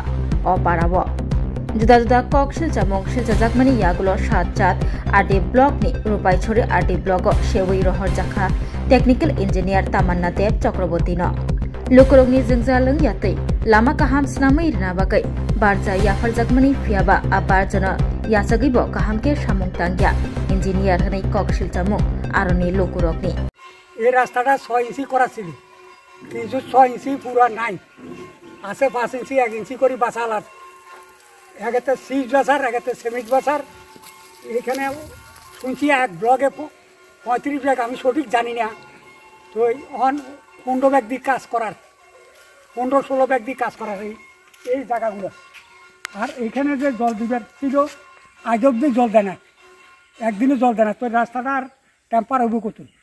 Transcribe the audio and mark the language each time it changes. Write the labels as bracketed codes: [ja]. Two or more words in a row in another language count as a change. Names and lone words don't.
[trp] O Parabo Juda Kokshil Chamung Shiljajakmani Yagulo Shachat Adi Block ni Rupai Chori Adi Block o Shewei Rohor Jakha [en] Technical Engineer [trp] Tamanna Deb Chakraborty no Lokorokni Jingjalung Yatei Lama Kaham Snamai Rina Bagai Barja Yafarjakmani Fiaba Abarjana Yasagibo Kahamke Shamung Tangya Engineer Hanai Kokshil Chamung Aroni Lokorokni [bn] এই রাস্তাটা 6 ইঞ্চি করা ছিল কিন্তু 6 ইঞ্চি পুরো নাই আছে 5 ইঞ্চি 1 ইঞ্চি করে বাঁচালার একেতে সিজ বাছার একেতে সিমেন্ট বাছার এখানে শুনছি এক ব্লগে 35 ব্যাগ আমি সঠিক জানি না তো অন 15 ব্যাগ দিয়ে কাজ করার 15-16 ব্যাগ দিয়ে কাজ করার এই জায়গাগুলো আর এখানে যে জল দিবার ছিল আজ অবধি জল দেয় না একদিনও জল দেয় না তো রাস্তাটা আর টেম্পার হবে কত